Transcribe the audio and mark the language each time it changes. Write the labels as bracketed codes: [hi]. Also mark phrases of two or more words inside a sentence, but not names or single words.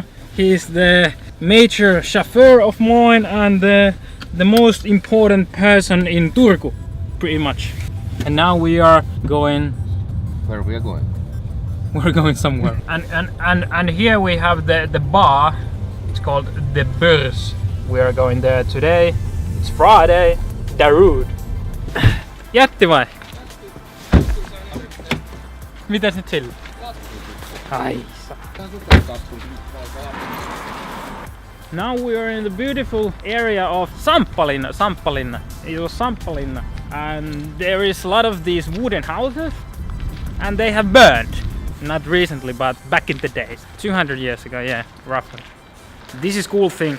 [en] He's the major chauffeur of mine and the most important person in Turku, pretty much. And now we are going. Where we are going? We're going somewhere. and here we have the bar. It's called the Börs. We are going there today. It's Friday. [fi] Darude. Jätti vai? Mitäs nyt sillä? Ai. [en] Now we are in the beautiful area of Samppalinna. It was Samppalinna. And there is a lot of these wooden houses. And they have burned. Not recently, but back in the days. 200 years ago, yeah, roughly. This is cool thing.